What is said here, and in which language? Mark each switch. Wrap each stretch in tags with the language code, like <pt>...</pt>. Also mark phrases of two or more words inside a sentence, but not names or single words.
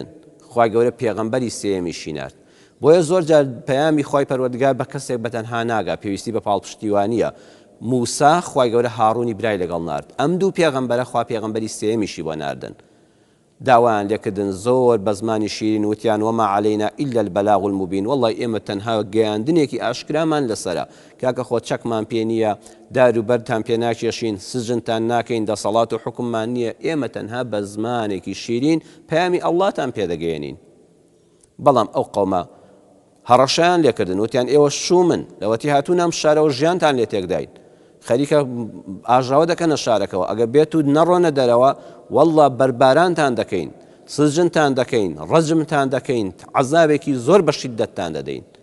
<ckb>خوای گەورە پێغەمبەری سێیەمیشی نارد. بۆیە زۆر جار پەیامی خوای پەروەردگار بە کەسێک بەتەنها ناگا، پێویستی بە پاڵپشتیوانیە. موسا خوای گەورە هاڕوونی برای لەگەڵ نارد. ئەم دوو پێغەمبەرە خوا پێغەمبەری سێیەمیشی بۆ ناردن. داوایان لێکردن زۆر بە زمانی شیرین، وتیان</ckb> <ar>وما علينا إلا البلاغ المبين.</ar> <ckb>والله ئێمە تەنها گەیاندنێکی ئاشکرامان لەسەرە، کاکە خۆ چەکمان پێ نییە، دار و بەرتان پێ ناکێشین، سجنتان ناکەین، دەسەڵات و حکممان نییە، ئێمە تەنها بە زمانێکی شیرین پەیامی ئەڵڵاتان پێدەگەێنین. بەڵام ئەو قەومە هەڕەشەیان لێکردن، وتیان ئێوە شومن لەوەتی هاتوون ئەم شارەوە ژیانتان لێ تێکداین، خەریکە ئاژاوە دەکەنە شارەکەەوە، ئەگە بێت و نەڕۆنە دەرەوە والله بەربارانتان دەکەین، سجنتان دەکەین، ڕەجمتان دەکەین، عەزابێکی زۆر بە شیددەتتان دەدەین.</ckb>